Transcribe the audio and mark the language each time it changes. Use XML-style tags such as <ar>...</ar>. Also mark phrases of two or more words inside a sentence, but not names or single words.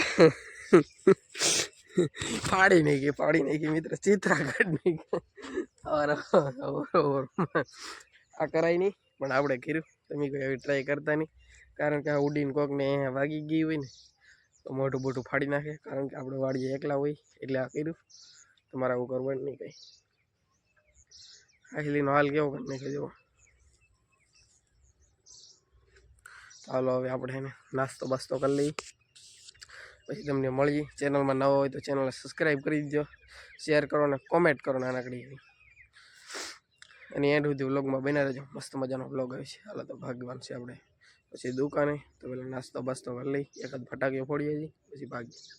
<gu>ફાડી નહીં કી મિત્ર ચિત્રા કાટ નહીં ઔર આ કરાઈ નહીં પણ આપણે કર્યું તમે કોઈ ટ્રાય કરતા નહીં કારણ કે આ ઉડીને કોક ને વાગી ગઈ હોય ને તો મોટુ બોટુ ફાડી નાખે કારણ કે આપણે વાડીએ એકલા હોય એટલે આ કર્યું તમારે આવું કરવાનું નહીં કઈ આખલીનો હાલ કેવો કરી નાખ્યો જો ચાલો હવે આપણે એને નાસ્તો બાસ્તો કરી લઈએ પછી તમને મળીએ ચેનલમાં નવા હોય તો ચેનલને સબસ્ક્રાઈબ કરી દીજો શેર કરો અને કોમેન્ટ કરો નાનકડી એવી અને એન્ડ સુધી વ્લોગમાં બન્યા રહેજો મસ્ત મજાનો વ્લોગ આવે છે હાલો તો ભાગવાન છે આપણે પછી દુકાને તો પેલા નાસ્તો બાસ્તો કરી લઈ એકાદ ફટાકીઓ ફોડીએ છીએ પછી ભાગીએ</gu>